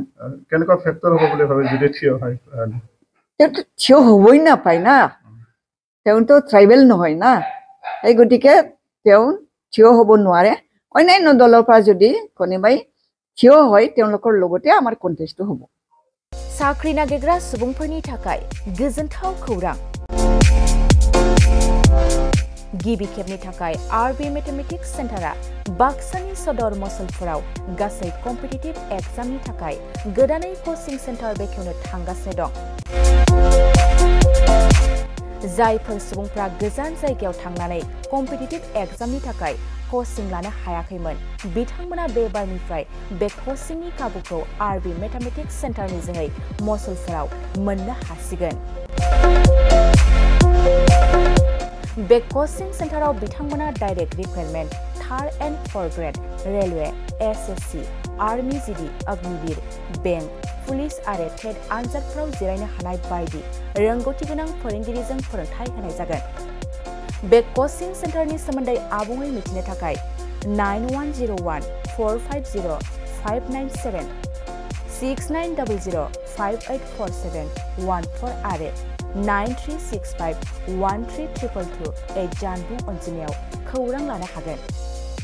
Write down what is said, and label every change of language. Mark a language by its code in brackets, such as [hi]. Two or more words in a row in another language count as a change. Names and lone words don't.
[as] কেনেকুৱা ফেক্টৰ হ'ব বুলি ভাবে যদি থিয় হয় তেওঁতো থিয় হ'বই নাপায় না তেওঁতো ট্ৰাইবেল নহয় না এই গতিকে তেওঁ থিয় হ'ব নোৱাৰে অন্যান্য দলৰ পৰা যদি কোনোবাই থিয় হয় তেওঁলোকৰ লগতে আমাৰ কণ্টেষ্টটো হ'ব [brx] साख्रि नागिरग्रा सुबुंफोरनि थाखाय गोजोनथाव खौरां गिबि खेबनि थाखाय RB मेथमेटिक्स सेन्टारा बाक्सानि सदर मसलफोराव गासै [en] competitive exam [brx] थाखाय गोदानै [en] coaching centre [brx] बेखेवनो थांगासिनो दं जायफोर सुबुंफ्रा गोजान जायगायाव थांनानै [en] competitive exam [brx] थाखाय कोचिं लानो हायाखैमोन बिथांमोना बे बारनिफ्राय बे कोचिंनि खाबुखौ RB मेथमेटिक्स सेन्टारनि जोहै मसलफोराव मोननो हासिगोन [en] बे coaching centre बिथांमोना direct requirement 3rd and 4th grade railway [brx] SSC आर्मी GD अग्निवीर बैंक पुलिस आरो टेट आनजादफोराव जिरायनो हानाय बायदि रोंगौथि गोनां फोरोंगिरिजों फोरोंथाय होनाय जागोन बे [en] coaching centre [brx] सोमोन्दै आबुङै मिथिनो थाखाय 9101450597 6900584714 आरो 9365132228 जानबुं अनजिमायाव खौरां लानो हागोन